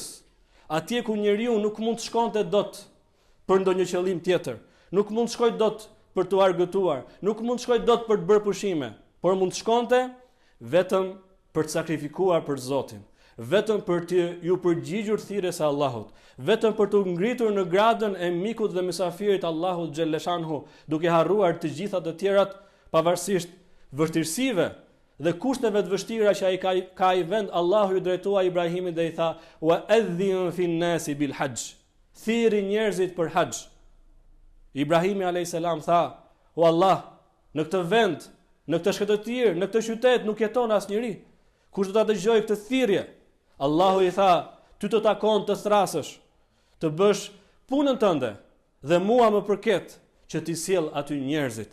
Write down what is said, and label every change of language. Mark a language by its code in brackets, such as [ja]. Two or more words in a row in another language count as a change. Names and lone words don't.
[sq] Atje ku njeriu nuk mund të shkonte dot për ndonjë qëllim tjetër, nuk mund të shkojë dot për të argëtuar, nuk mund të shkojë dot për të bërë pushime, por mund të shkonte vetëm për të sakrifikuar për Zotin, vetëm për të ju përgjigjur thirrjes së Allahut, vetëm për të ngritur në gradën e mikut dhe mysafirit Allahut xhelleshanhu, duke harruar të gjitha të tjerat, pavarësisht vështirësive dhe kushteve të vështira që ai ka i vend. Allahu ju drejtua Ibrahimit dhe i tha: [ar] "وأذن في الناس بالحج." [sq] Thirri njerëzit për haxh. Ibrahimi a.s. tha: "O Allah, në këtë vend, në këtë shkëndëtir, në këtë qytet nuk jeton asnjëri. Kush do ta dëgjojë këtë thirrje?" Allahu i tha: "Ty të takon të thrasësh, të bësh punën tënde dhe mua më përket që ti sjell aty njerëzit."